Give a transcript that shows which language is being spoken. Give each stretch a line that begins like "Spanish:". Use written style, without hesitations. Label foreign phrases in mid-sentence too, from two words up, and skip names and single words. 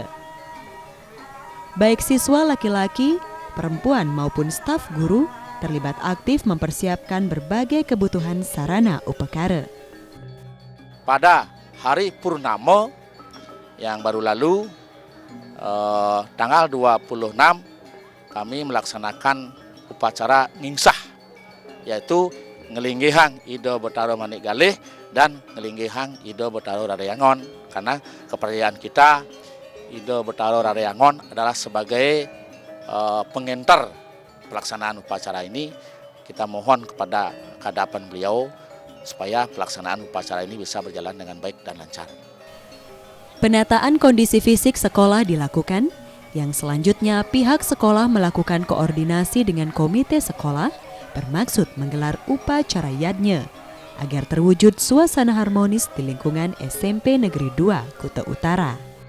Indonesian: Baik siswa laki-laki, perempuan maupun staf guru terlibat aktif mempersiapkan berbagai kebutuhan sarana upekara. Pada hari Purnama yang baru lalu, tanggal 26, kami melaksanakan upacara ngingsah, yaitu ngelinggihang Ido Betaro Manik Galih dan ngelinggihang Ido Betaro Rarayangon. Karena kepercayaan kita, Ido Betaro Rarayangon adalah sebagai pengantar pelaksanaan upacara ini. Kita mohon kepada kehadapan beliau supaya pelaksanaan upacara ini bisa berjalan dengan baik dan lancar. Penataan kondisi fisik sekolah dilakukan, yang selanjutnya pihak sekolah melakukan koordinasi dengan komite sekolah bermaksud menggelar upacara yadnya agar terwujud suasana harmonis di lingkungan SMP Negeri 2 Kuta Utara.